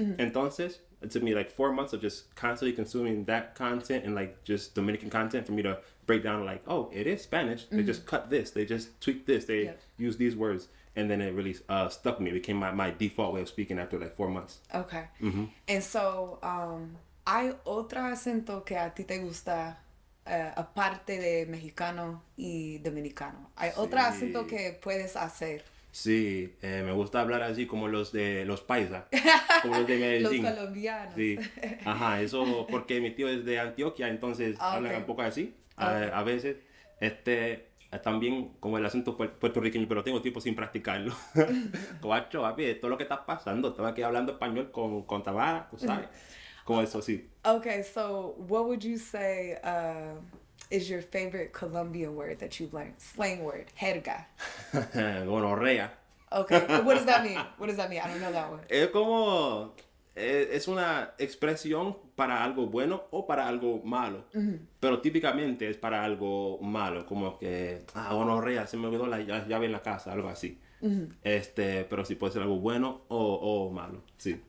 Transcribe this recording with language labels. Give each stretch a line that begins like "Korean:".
English: Entonces, it took me like 4 months of just constantly consuming that content and like just Dominican content for me to break down like, oh, it is Spanish. They just cut this, they just tweak this, they use these words, and then it really stuck with me. It became my default way of speaking after like 4 months. Okay.
Spanish: And so, ¿hay otro acento que a ti te gusta? Aparte de mexicano y dominicano. ¿Hay otro acento que puedes hacer? Sí, me gusta hablar así como los de los paisas, como los de Medellín. Los colombianos. Sí, ajá, eso porque mi tío es de Antioquia, entonces hablan un poco así, a veces. También como el acento puertorriqueño, pero tengo tiempo sin practicarlo. Guacho, papi, todo lo que está pasando, estaba aquí hablando español con Tamara, ¿sabes? Como eso, sí.
English: Okay, so what would you say is your favorite Colombian word that you've learned? Slang word, jerga.
Spanish: Gonorrea.
English: Okay, what does that mean? What does that mean? I don't know that one.
Spanish: Es como... Es una expresión para algo bueno o para algo malo. Pero típicamente es para algo malo. Como que, gonorrea, se me olvidó la llave en la casa, algo así. Pero sí puede ser algo bueno o malo, sí.